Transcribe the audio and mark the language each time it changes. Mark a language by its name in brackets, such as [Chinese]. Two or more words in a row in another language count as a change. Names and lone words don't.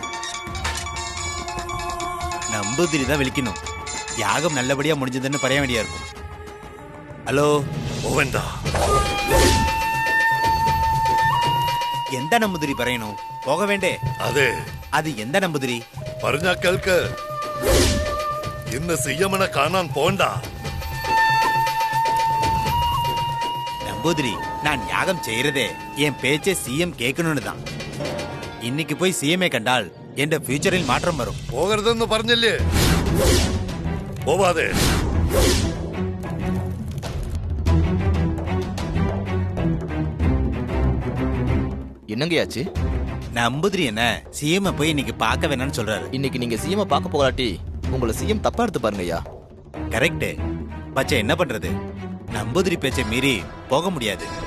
[Tamil] நம்பூதிரி தான் விழிக்கணும். யாகம் நல்லபடியா முடிஞ்சதுன்னு பறைய வேண்டியா இருக்கும். ஹலோ கோவிந்தா, எந்த நம்பூதிரி பறையணும்? போக வேண்டே. அது எந்த நம்பூதிரி? [Malayalam] പറഞ്ഞ കേൾക്ക്. ഇന്ന് സിഎമ്മിനെ കാണാൻ പോണ്ട. [Tamil] நம்பூதிரி, நான் யாகம் செய்யறதே என் பேச்சை சிஎம் கேட்கணும்னு தான். இன்னைக்கு போய் சிஎம்ஏ கண்டால் என் ஃபியூச்சரில் மாற்றம் வரும். [Malayalam] പോകരുതെന്ന് പറഞ്ഞില്ലേ? പോവാതെ. [Tamil] என்னங்கயாச்சு? நம்பூதிரி என்ன சிஎம் போய் இன்னைக்கு பார்க்க வேணாம்னு சொல்றாரு. இன்னைக்கு நீங்க சிஎம் பார்க்க போகலாட்டி உங்களை சிஎம் தப்பா எடுத்து பாருங்கய்யா. கரெக்ட். பச்சை என்ன பண்றது? நம்பூதிரி பேச்சை மீறி போக முடியாது.